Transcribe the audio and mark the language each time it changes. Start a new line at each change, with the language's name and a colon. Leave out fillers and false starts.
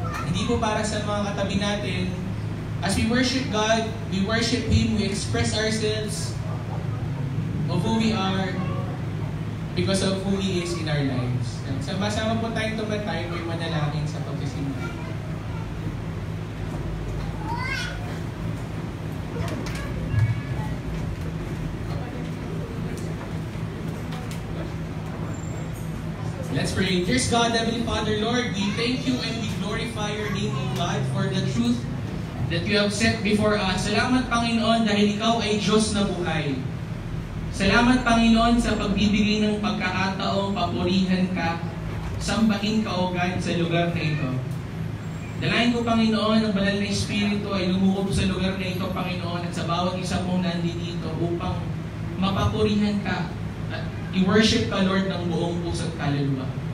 Filipino: Hindi po para sa mga katabi natin.
English: As we worship God, we worship Him, we express ourselves of who we are because of who He is in our lives.
Filipino: Sama-sama po tayong tumatay, may manalangin sa pagsisimula.
English: Let's pray. Dear God, Heavenly Father, Lord, we thank you and we glorify your name, O God, for the truth that you have set before us.
Filipino: Salamat, Panginoon, dahil ikaw ay Diyos na buhay. Salamat, Panginoon, sa pagbibigay ng pagkakataong papurihan ka, sambahin ka, O God, sa lugar na ito. Dalayan ko, Panginoon, ang banal na Espiritu ay lumukob sa lugar na ito, Panginoon, at sa bawat isa pong nandito upang mapapurihan ka at i-worship ka, Lord, ng buong puso't kaluluwa.